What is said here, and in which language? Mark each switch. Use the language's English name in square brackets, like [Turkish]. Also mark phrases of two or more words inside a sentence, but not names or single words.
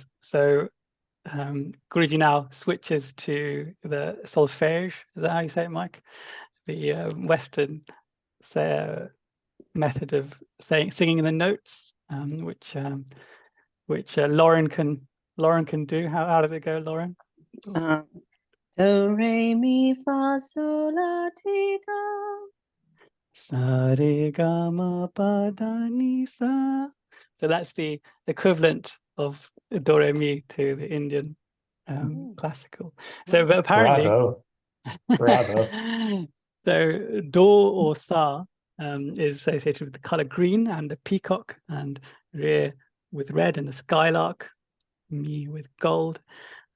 [English] So Guruji now switches to the solfège. Is that how you say it, Mike? The Western method of singing the notes, which Lauren can do. How does it go, Lauren? Do re mi fa sol la ti do. Sa re ga ma pa da ni sa. So that's the equivalent of do re mi to the Indian classical. So but apparently, bravo. So do or sa is associated with the color green and the peacock, and re with red and the skylark, mi with gold.